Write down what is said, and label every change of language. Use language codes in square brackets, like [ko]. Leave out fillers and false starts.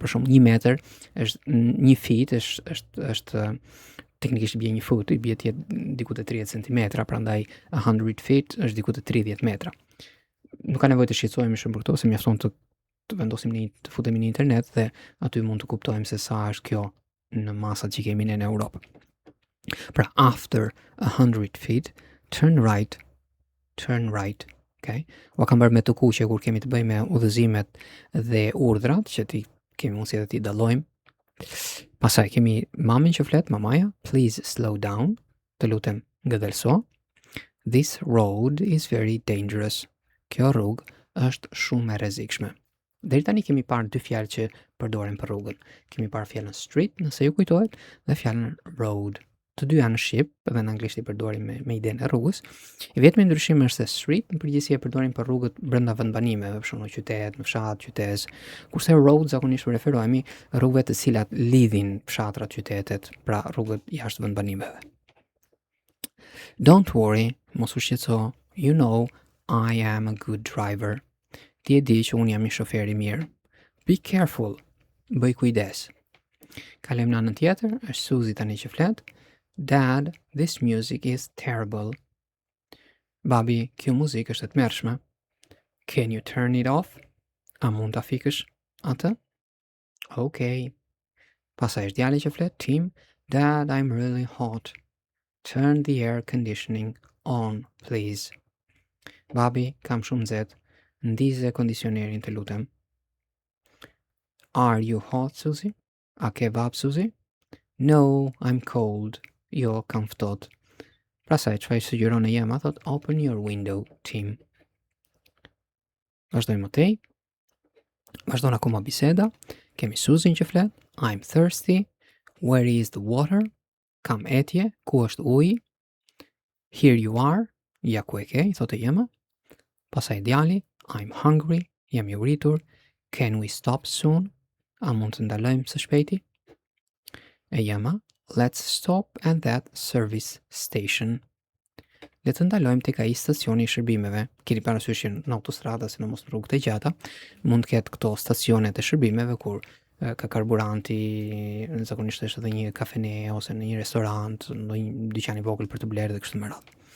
[sq] Për shembull 1 metër është 1 feet është teknikisht bie 1 fut, i bie diku te 30 centimetra, prandaj 100 feet është diku te 30 metra. Nuk ka nevojë të shqetësohemi shumë për këto, se mjafton të vendosim të futemi në internet dhe aty mund të kuptojmë se sa është kjo në masat që kemi ne në Europë. Pra, [en] after 100 feet, turn right, okay? [sq] Ua kam bërë me të kuqe kur kemi të bëjmë me udhëzimet dhe urdhrat, që kemi mundësi edhe ti dallojmë. Pastaj kemi mamin që flet, mamaja, [en] please slow down, [sq] të lutem ngëdhelso. [en] This road is very dangerous. [sq] Kjo rrugë është shumë e rrezikshme. Deri tani kemi parë dy fjalë që përdoren për rrugën. Kemi parë fjalën street, nëse ju kujtohet, dhe fjalën road. Të dyja në shqip, edhe në anglisht i përdorim me idenë e rrugës. I vetmi ndryshim është se street në përgjithësi e përdorim për rrugët brenda vendbanimeve, për shembull në qytet, në fshat, qytet, kurse road zakonisht referohemi rrugëve të cilat lidhin fshatrat, qytetet, pra rrugët jashtë vendbanimeve. [en] Don't worry, [sq] mos u shqetëso, [en] you know I am a good driver. [sq] Ti e di që unë jam një shofer i mirë. [en] Be careful. [sq] Bëj kujdes. Kalojmë në anën tjetër, është Suzy tani që flet. [en] Dad, this music is terrible. [sq] Babi, kjo muzikë është e tmerrshme. [en] Can you turn it off? [sq] A mund ta fikësh atë? Okay. Pastaj është djali që flet. [en] Tim, Dad, I'm really hot. Turn the air conditioning on, please. [sq] Babi, kam shumë nxehtë. Ndize kondicionerin të lutem. [en] Are you hot, Suzy? [sq] A ke vap, Suzy? [en] No, I'm cold. [sq] Jo, kam ftohtë. Pastaj çfarë sugjeron e jema, thot [en] open your window, Tim. [sq] Vazhdojmë më tej. Vazhdon akoma biseda. Kemi Suzy që flet. [en] I'm thirsty. Where is the water? [sq] Kam etje. Ku është uji? [en] Here you are. [sq] Ja ku e ke, thot e jema. Pastaj djali. [en] I'm hungry. [sq] Jam i uritur. [en] Can we stop soon? [sq] A mund të ndalojmë së shpejti? E jema. [en] Let's stop at that service station. [sq] Le të ndalojmë tek ai stacioni i shërbimeve. Keni parasysh që në autostrada, sidomos në rrugët e gjata, mund të ketë këto stacionet e shërbimeve kur ka karburanti, zakonisht është edhe një kafene ose në një restorant, në një dyqan i vogël për të blerë dhe kështu me radhë.